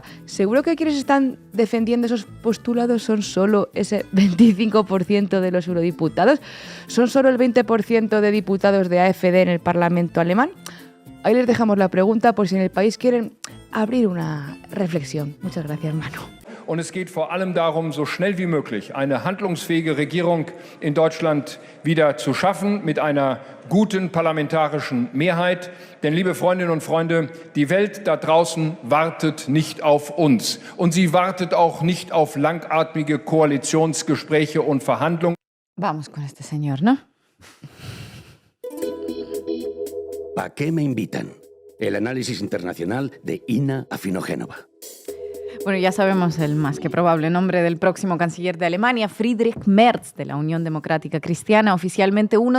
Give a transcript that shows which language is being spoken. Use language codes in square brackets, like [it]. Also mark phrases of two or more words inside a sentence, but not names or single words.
[es] ¿Seguro que quienes están defendiendo esos postulados son solo ese 25% de los eurodiputados? ¿Son solo el 20% de diputados de AfD en el Parlamento alemán? Ahí les dejamos la pregunta por si en El País quieren abrir una reflexión. Muchas gracias, Manu. [de] Und es geht vor allem darum, so schnell wie möglich eine handlungsfähige Regierung in Deutschland wieder zu schaffen, mit einer guten parlamentarischen Mehrheit. Denn, liebe Freundinnen und Freunde, die Welt da draußen wartet nicht auf uns. Und sie wartet auch nicht auf langatmige Koalitionsgespräche und Verhandlungen. [es] Vamos con este señor, ¿no? ¿A qué me invitan? El análisis internacional de Ina Afinogénova. Bueno, ya sabemos el más que probable nombre del próximo canciller de Alemania, Friedrich Merz, de la Unión Democrática Cristiana, oficialmente uno